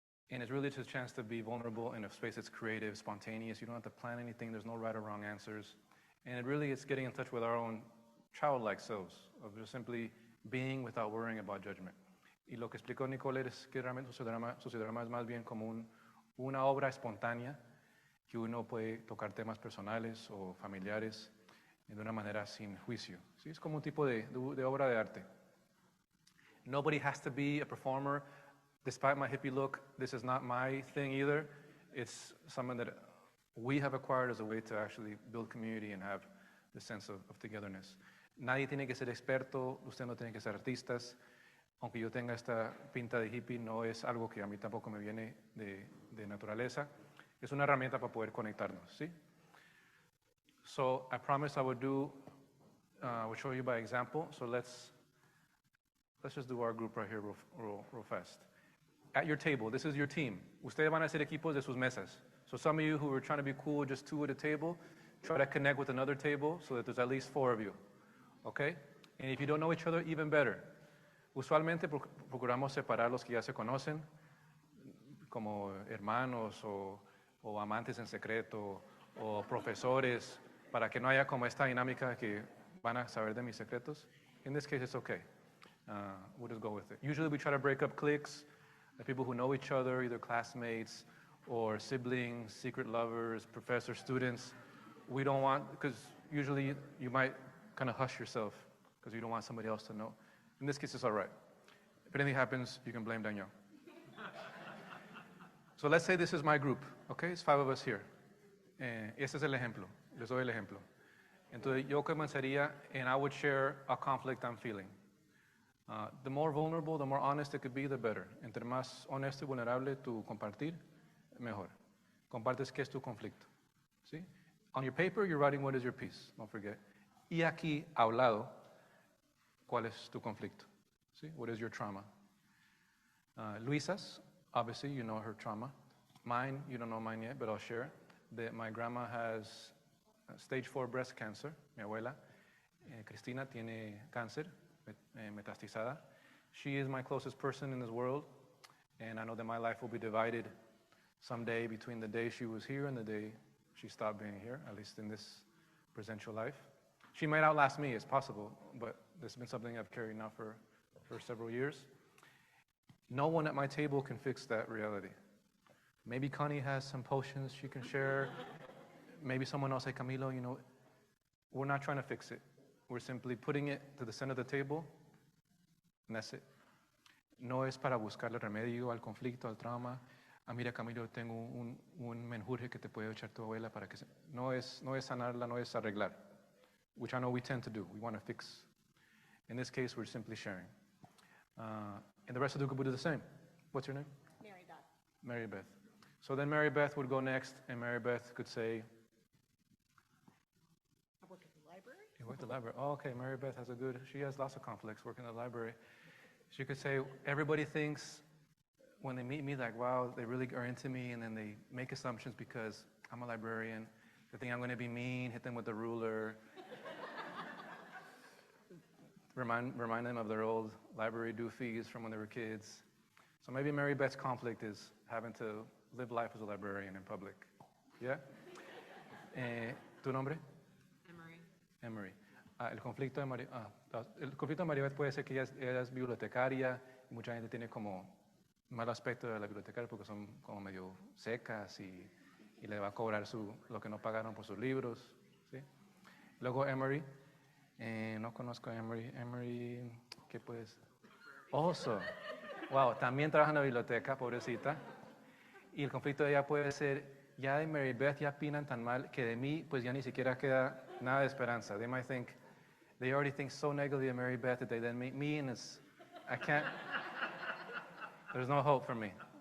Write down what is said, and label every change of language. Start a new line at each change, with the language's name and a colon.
English: And it's really just a chance to be vulnerable in a space that's creative, spontaneous. You don't have to plan anything. There's no right or wrong answers. And it really is getting in touch with our own childlike selves, of just simply being without worrying about judgment.
Spanish: Y lo que explicó Nicole es que realmente sociodrama es más bien como una obra espontánea que uno puede tocar temas personales o familiares de una manera sin juicio. ¿Sí? Es como un tipo de obra de arte.
English: Nobody has to be a performer. Despite my hippie look, this is not my thing either. It's something that we have acquired as a way to actually build community and have the sense of togetherness.
Spanish: Nadie tiene que ser experto, usted no tiene que ser artistas. Aunque yo tenga esta pinta de hippie, no es algo que a mí tampoco me viene de naturaleza. Es una herramienta para poder conectarnos, ¿sí?
English: So I promised I would would show you by example. So let's just do our group right here real fast. At your table, this is your team.
Spanish: Ustedes van a ser equipos de sus mesas.
English: So some of you who are trying to be cool, just two at a table, try to connect with another table so that there's at least 4 of you, okay? And if you don't know each other, even better.
Spanish: Usualmente procuramos separar los que ya se conocen, como hermanos o amantes en secreto o profesores, para que no haya como esta dinámica que van a saber de mis secretos.
English: In this case, it's okay. we'll just go with it. Usually we try to break up cliques, the people who know each other, either classmates or siblings, secret lovers, professors, students. We don't want, because usually you might kind of hush yourself because you don't want somebody else to know. In this case, it's all right. If anything happens, you can blame Daniel. So let's say this is my group, okay? It's 5 of us here.
Spanish: Este es el ejemplo.
English: Les doy el ejemplo.
Spanish: Entonces yo comenzaría,
English: and I would share a conflict I'm feeling. The more vulnerable, the more honest it could be, the better.
Spanish: Entre más honesto y vulnerable tu compartir, mejor. Compartes qué es tu conflicto. ¿Sí?
English: On your paper, you're writing what is your piece. Don't forget.
Spanish: Y aquí, hablado, ¿cuál es tu conflicto?
English: ¿Sí? What is your trauma? Luisa's, obviously, you know her trauma. Mine, you don't know mine yet, but I'll share. That my grandma has stage 4 breast cancer,
Spanish: mi abuela. Cristina tiene cáncer, metastizada.
English: She is my closest person in this world, and I know that my life will be divided someday between the day she was here and the day she stopped being here, at least in this presential life. She might outlast me, it's possible, but this has been something I've carried now for several years. No one at my table can fix that reality. Maybe Connie has some potions she can share. Maybe someone else like Camilo, you know, we're not trying to fix it. We're simply putting it to the center of the table, and that's it.
Spanish: No es para buscarle remedio al conflicto, al trauma. Mira, Camilo, tengo un menjurje que te puede echar tu abuela para que... No es sanarla, no es arreglar,
English: which I know we tend to do. We want to fix. In this case, we're simply sharing. And the rest of the group will do the same. What's your name? Mary Beth. Mary Beth. So then Mary Beth would go next, and Mary Beth could say... I work at the library. You work at the library. Oh, okay, Mary Beth has she has lots of conflicts working in the library. She could say, everybody thinks when they meet me, like, wow, they really are into me, and then they make assumptions because I'm a librarian. They think I'm going to be mean, hit them with a ruler. Remind them of their old library doofies from when they were kids. So maybe Mary Beth's conflict is having to live life as a librarian in public.
Spanish: Yeah? ¿Tu nombre? Emery. Emery. El conflicto de María Beth puede ser que ella es bibliotecaria y mucha gente tiene como mal aspecto de la bibliotecaria porque son como medio secas y le va a cobrar lo que no pagaron por sus libros. ¿Sí? Luego Emery. No conozco a Emery. Emery, ¿qué puedes? Oso. Wow, también trabaja en la biblioteca, pobrecita. Y el conflicto de ella puede ser, ya de Mary Beth ya opinan tan mal que de mí pues ya ni siquiera queda nada de esperanza.
English: They already think so negatively of Mary Beth that they then meet me and I can't, there's no hope for me.